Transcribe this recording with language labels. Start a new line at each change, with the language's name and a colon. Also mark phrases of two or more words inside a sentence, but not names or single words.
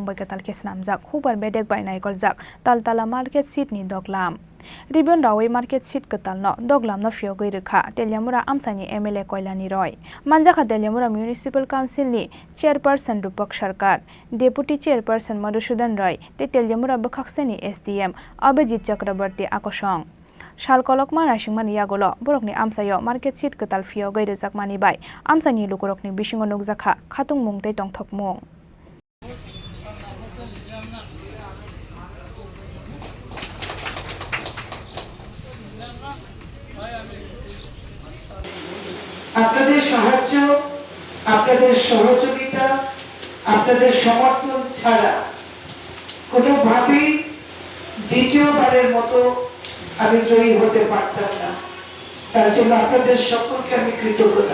Kok Borok: bai katalke Swnamjak hubar bedek bai naikoljak Taltala market Shedni Duglam Ribon Rawi
English: market seat
Kok Borok: katalno Duglam no Phiyogwi Rwjakha Telyamura amsani MLA Kalyani Roy Manjakha Telyamura Municipal Council ni Chairperson Rupak Sarkar
English: Deputy Chairperson
Kok Borok: Madhusudan Roy te Telyamura Bakhaksani SDM Abhijit Chakrabarti Akosong Salkolokma nasingmani yagolo borokni amsayo
English: market seat
Kok Borok: katal Phiyogwi Rwjakmani bai amsani lukorokni bisingo nukjakha khatung mungtei tongthokmung
Bangla: আপনাদের সাহায্য আপনাদের সহযোগিতা আপনাদের সমর্থন ছাড়া কোনোভাবেই দ্বিতীয়বারের মতো আমি জয়ী হতে পারতাম না তার জন্য আপনাদের সকলকে আমি কৃতজ্ঞতা